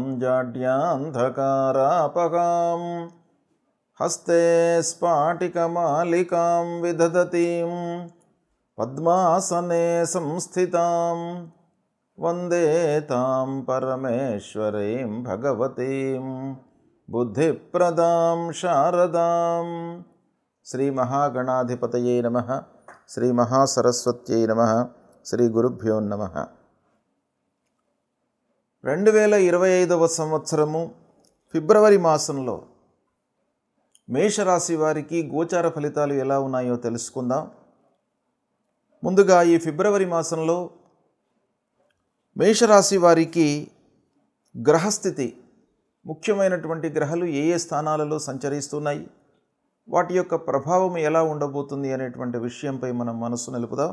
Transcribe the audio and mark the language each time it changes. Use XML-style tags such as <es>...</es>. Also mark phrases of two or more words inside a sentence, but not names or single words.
<sa>जाड्यान्धकारापहां हस्ते स्फाटिकमालिकां विदधतीं पद्मासने संस्थितां वन्दे तां परमेश्वरीं भगवतीं बुद्धिप्रदां शारदां। श्री महागणाधिपतये नमः। श्री महासरस्वत्यै नमः। శ్రీ గురుభ్యో నమః.</sa> <te>2025వ సంవత్సరము ఫిబ్రవరి మాసంలో మేషరాశి వారికి గోచార ఫలితాలు ఎలా ఉన్నాయో తెలుసుకుందాం. ముందుగా ఈ ఫిబ్రవరి మాసంలో మేషరాశి వారికి గ్రహస్థితి, ముఖ్యమైనటువంటి గ్రహాలు ఏ ఏ స్థానాలలో సంచరిస్తున్నాయి, వాటి యొక్క ప్రభావం ఎలా ఉండబోతుంది అనేటువంటి విషయంపై మనం మనసు నిలుపుదాం.</te>